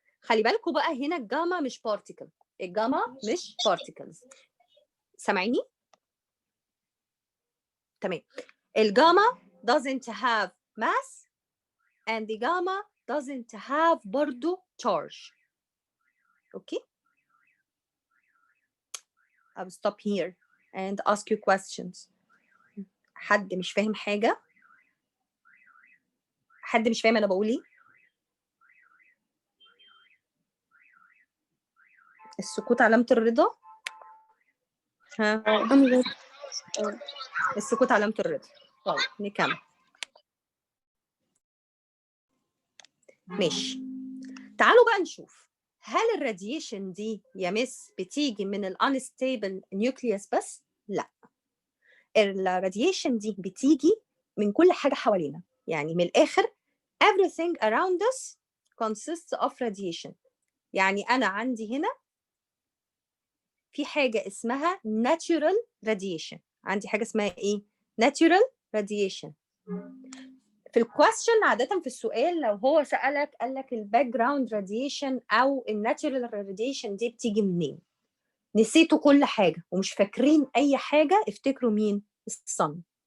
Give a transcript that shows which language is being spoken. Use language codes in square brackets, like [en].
[ar] خلي بالكوا بقى هنا الجاما مش particle. الجاما مش particles. سامعيني؟ تمام. [en] الجاما doesn't have mass and the gamma doesn't have [ar] برضو [en] charge. Okay? I'll stop here and ask you questions. [ar] حد مش فاهم حاجة؟ حد مش فاهم أنا بقول إيه؟ السكوت علامة الرضا؟ ها؟ السكوت علامة الرضا. طيب نكمل. ماشي. تعالوا بقى نشوف هل الراديشن دي يا مس بتيجي من الانستابل نيوكليوس بس؟ لا. الراديشن دي بتيجي من كل حاجة حوالينا. يعني من الآخر [en] everything around us consists of radiation. [ar] يعني أنا عندي هنا في حاجة اسمها natural radiation. عندي حاجة اسمها إيه؟ natural radiation. في الكويستشن عادة في السؤال لو هو سألك قال لك الباك جراوند راديشن أو الناتشورال راديشن دي بتيجي منين؟ نسيتوا كل حاجة ومش فاكرين أي حاجة، افتكروا مين؟ الصن.